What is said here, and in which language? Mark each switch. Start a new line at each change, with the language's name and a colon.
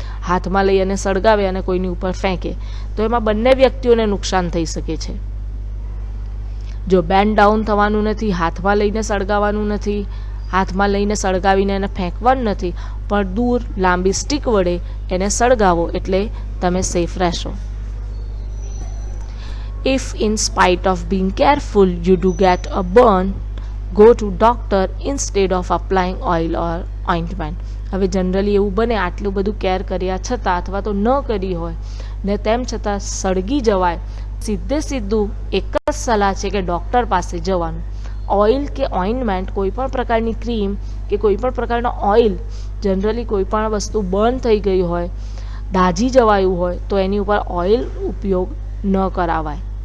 Gujarati: હાથમાં લઈ અને સળગાવે અને કોઈની ઉપર ફેંકે, તો એમાં બંને વ્યક્તિઓને નુકસાન થઈ શકે છે. જો બેન્ડ ડાઉન થવાનું નથી, હાથમાં લઈને સળગાવવાનું નથી, હાથમાં લઈને સળગાવીને એને ફેંકવાનું નથી, પણ દૂર લાંબી સ્ટીક વડે એને સળગાવો એટલે તમે સેફ રહેશો.
English: If in spite of being careful you do get a burn, go to doctor instead of applying oil or ointment.
Gujarati: હવે જનરલી એવું બને આટલું બધું કેર કર્યા છતાં અથવા તો ન કરી હોય ને તેમ છતાં સળગી જવાય, સીધું એક જ સલાહ છે કે ડૉક્ટર પાસે જવાનું. ઓઇલ કે ઓઇન્ટમેન્ટ, કોઈ પણ પ્રકારની ક્રીમ કે કોઈ પણ પ્રકારનો ઓઇલ, જનરલી કોઈ પણ વસ્તુ બર્ન થઈ ગઈ હોય, દાઝી જવાયું હોય તો એની ઉપર ઓઇલ ઉપયોગ ન કરાવાય.